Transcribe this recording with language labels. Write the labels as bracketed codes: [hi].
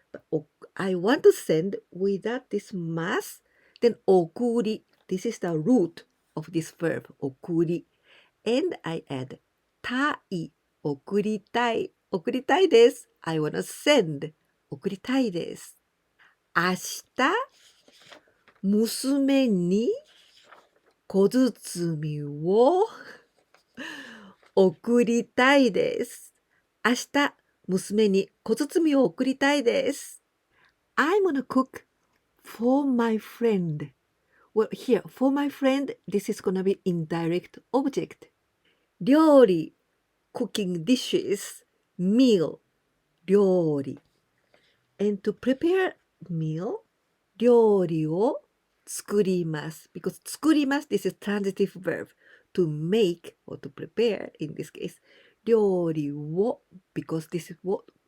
[en] But I want to send without this ます then 送り this is the root of this verb 送り and I add たい [ja] 送りたい送りたいです [en] I wanna send [ja] 送りたいです明日娘に小包を送りたいです。明日、娘に小包を送りたいです。 [en] I'm gonna cook for my friend. Well, here, for my friend, this is gonna be indirect object. 料理 cooking dishes, meal, 料理 and to prepare meal, [ja] 料理を作ります [en] because 作ります this is transitive verb to make or to prepare in this case 料理を because this is what